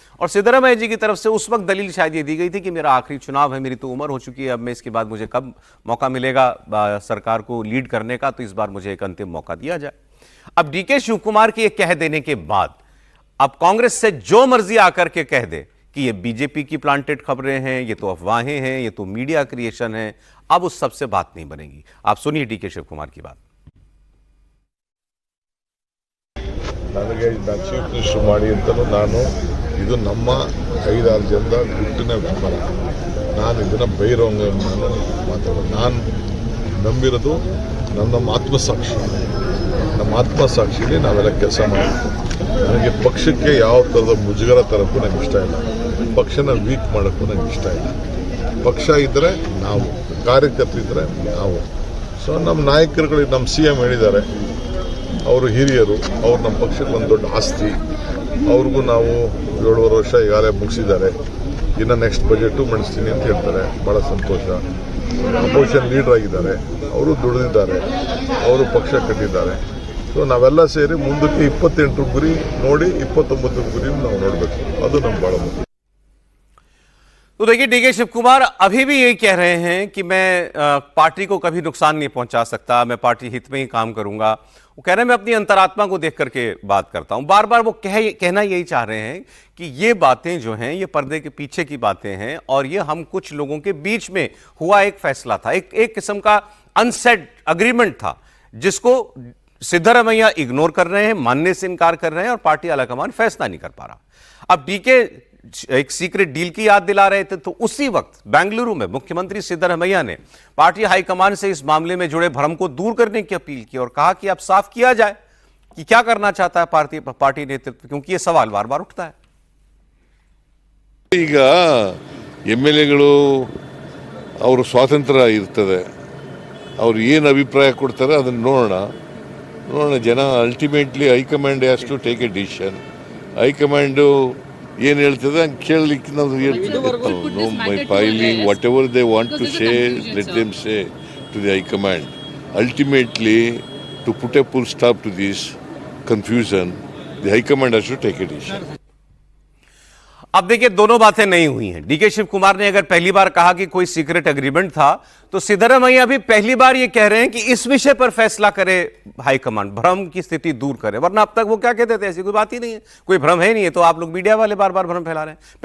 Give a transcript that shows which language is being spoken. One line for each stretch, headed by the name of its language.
Hindi: और सिद्धरमैया जी की तरफ से उस वक्त दलील शायद ये दी गई थी कि मेरा आखिरी चुनाव है, मेरी तो उम्र हो चुकी है, अब मैं इसके बाद मुझे कब मौका मिलेगा सरकार को लीड करने का, तो इस बार मुझे एक अंतिम मौका दिया जाए। अब डीके शिव कुमार के कह देने के बाद अब कांग्रेस से जो मर्जी आकर के कह दे कि ये बीजेपी की प्लांटेड खबरें हैं, ये तो अफवाहें हैं, ये तो मीडिया क्रिएशन है, अब उस सबसे बात नहीं बनेगी। आप सुनिए डीके शिव कुमार की बात।
Kannada: ನನಗೆ ಚೀಫ್ ಮಿನಿಸ್ಟರ್ ಮಾಡಿ ಅಂತಲೂ ನಾನು ಇದು ನಮ್ಮ 5-6 ಜನದ ಗುಟ್ಟಿನ ವ್ಯಾಪಾರ. ನಾನು ಇದನ್ನು ಬೈರೋಂಗ ನಾನು ಮಾತಾಡೋದು. ನಾನು ನಂಬಿರೋದು ನಮ್ಮ ಆತ್ಮಸಾಕ್ಷಿ. ನಮ್ಮ ಆತ್ಮಸಾಕ್ಷಿಲಿ ನಾವೆಲ್ಲ ಕೆಲಸ ಮಾಡಬೇಕು. ನನಗೆ ಪಕ್ಷಕ್ಕೆ ಯಾವ ಥರದ ಮುಜುಗರ ತರಕ್ಕೂ ನನಗೆ ಇಷ್ಟ ಇಲ್ಲ. ಪಕ್ಷನ ವೀಕ್ ಮಾಡೋಕ್ಕೂ ನನಗೆ ಇಷ್ಟ ಇಲ್ಲ. ಪಕ್ಷ ಇದ್ದರೆ ನಾವು, ಕಾರ್ಯಕರ್ತರಿದ್ದರೆ ನಾವು. ಸೊ ನಮ್ಮ ನಾಯಕರುಗಳಿಗೆ ನಮ್ಮ CM ಹೇಳಿದ್ದಾರೆ, ಅವರು ಹಿರಿಯರು, ಅವ್ರು ನಮ್ಮ ಪಕ್ಷಕ್ಕೆ ಒಂದು ದೊಡ್ಡ ಆಸ್ತಿ. ಅವ್ರಿಗೂ ನಾವು 7 ವರ್ಷ ಈಗಾಗಲೇ ಮುಗಿಸಿದ್ದಾರೆ. ಇನ್ನು ನೆಕ್ಸ್ಟ್ ಬಜೆಟು ಮಂಡಿಸ್ತೀನಿ ಅಂತ ಹೇಳ್ತಾರೆ. ಭಾಳ ಸಂತೋಷ. ಅಪೋಸಿಷನ್ ಲೀಡರ್ ಆಗಿದ್ದಾರೆ, ಅವರು ದುಡಿದಿದ್ದಾರೆ, ಅವರು ಪಕ್ಷ ಕಟ್ಟಿದ್ದಾರೆ. ಸೊ ನಾವೆಲ್ಲ ಸೇರಿ ಮುಂದಕ್ಕೆ 28 ಗುರಿ ನೋಡಿ 29 ಗುರಿ ನಾವು ನೋಡಬೇಕು. ಅದು ನಮ್ಗೆ ಭಾಳ ಮುಖ್ಯ।
Hindi: तो देखिए, डीके शिव कुमार अभी भी यही कह रहे हैं कि मैं पार्टी को कभी नुकसान नहीं पहुंचा सकता, मैं पार्टी हित में ही काम करूंगा। वो कह रहे हैं मैं अपनी अंतरात्मा को देख करके बात करता हूं। बार बार वो कहना यही चाह रहे हैं कि ये बातें जो हैं ये पर्दे के पीछे की बातें हैं और ये हम कुछ लोगों के बीच में हुआ एक फैसला था, एक किस्म का अनसेड अग्रीमेंट था, जिसको सिद्धरमैया इग्नोर कर रहे हैं, मानने से इनकार कर रहे हैं और पार्टी आलाकमान फैसला नहीं कर पा रहा। अब डीके एक सीक्रेट डील की याद दिला रहे थे, तो उसी वक्त बेंगलुरु में मुख्यमंत्री सिद्धरमैया ने पार्टी हाईकमान से इस मामले में जुड़े भ्रम को दूर करने की अपील की और कहा कि अब साफ किया जाए कि क्या करना चाहता है पार्टी नेतृत्व, क्योंकि यह सवाल बार बार उठता है।
Kannada: ಈಗ MLAಗಳು ಅವರು ಸ್ವಾತಂತ್ರ್ಯ ಇರ್ತದೆ, ಅವರು ಏನು ಅಭಿಪ್ರಾಯ ಕೊಡ್ತಾರೆ ಅದನ್ನು ನೋಡೋಣ. ನೋಡೋಣ ಜನ
English: Ultimately high command has to take a decision.
Kannada: High command ಏನು ಹೇಳ್ತದೆ ಹಂಗೆ ಕೇಳಲಿಕ್ಕೆ ನಾವು ಹೇಳ್ತೀವಿ.
English: My feeling whatever they want to say let them say to the high command. Ultimately to put a full stop to this confusion the high command has to take a decision.
Hindi: अब देखिए दोनों बातें नहीं हुई हैं। डीके शिव कुमार ने अगर पहली बार कहा कि कोई सीक्रेट एग्रीमेंट था, तो सिद्धरामैया भी पहली बार ये कह रहे हैं कि इस विषय पर फैसला करे हाईकमांड, भ्रम की स्थिति दूर करे। वरना अब तक वो क्या कहते थे, ऐसी कोई बात ही नहीं है, कोई भ्रम है नहीं है, तो आप लोग मीडिया वाले बार बार भ्रम फैला रहे हैं।